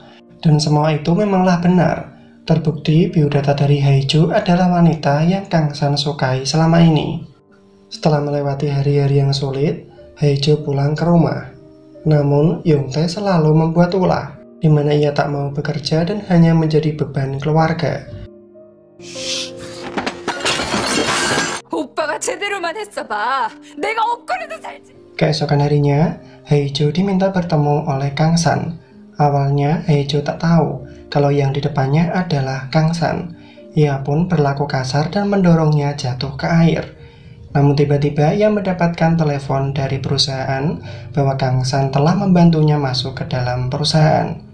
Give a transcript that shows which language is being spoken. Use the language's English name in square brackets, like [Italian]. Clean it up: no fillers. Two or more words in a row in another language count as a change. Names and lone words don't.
[Indonesian] Dan semua itu memanglah benar. Terbukti biodata dari Hae-jo adalah wanita yang Kang San sukai selama ini. Setelah melewati hari-hari yang sulit, Hae-jo pulang ke rumah. Namun, Yong-tae selalu membuat ulah, di mana ia tak mau bekerja dan hanya menjadi beban keluarga. [Korean] 오빠가 제대로만 했어봐. 내가 엇걸어도 살지. [Indonesian] Keesokan harinya, Hae-jo diminta bertemu oleh Kang San. Awalnya, Hae-jo tak tahu kalau yang di depannya adalah Kang San. Ia pun berlaku kasar dan mendorongnya jatuh ke air. Namun tiba-tiba ia mendapatkan telepon dari perusahaan bahwa Kang San telah membantunya masuk ke dalam perusahaan.